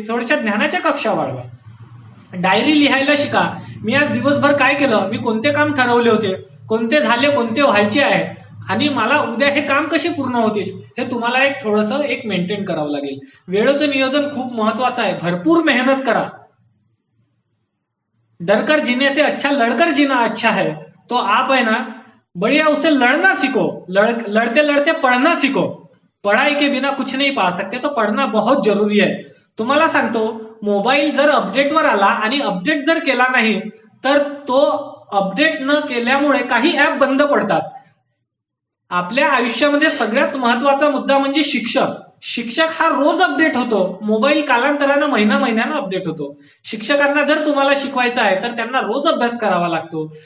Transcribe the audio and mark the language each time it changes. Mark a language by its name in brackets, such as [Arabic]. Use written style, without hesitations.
[Marathi] थोड्याशा ज्ञानाच्या कक्षा वाढवा. डायरी लिहायला शिका. मी आज दिवसभर काय केलं, मी कोणते काम ठरवले होते, कोणते झाले, कोणते व्हायचे आहे, आणि मला उद्या हे काम कसे पूर्ण होतील, हे तुम्हाला थोडंसं मेंटेन करावं लागेल. वेळेचं नियोजन खूप महत्वाचं आहे. भरपूर मेहनत करा. [Hindi] डरकर जीने से अच्छा लड़कर जीना अच्छा है. तो आप है ना बढ़िया उसे लड़ना सीखो. लड़ते लड़ते पढ़ना सीखो. पढ़ाई के बिना कुछ नहीं पा सकते, तो पढ़ना बहुत जरुरी [Marathi] आहे. तुम्हाला सांगतो, मोबाईल जर अपडेटवर आला आणि अपडेट जर केला नाही तर तो अपडेट न केल्यामुळे काही ऍप बंद पडतात. आपल्या आयुष्यामध्ये सगळ्यात महत्वाचा मुद्दा म्हणजे शिक्षक. शिक्षक हा रोज अपडेट होतो. मोबाईल कालांतरानं महिन्यानं अपडेट होतो. शिक्षकांना जर तुम्हाला शिकवायचं आहे तर त्यांना रोज अभ्यास करावा लागतो.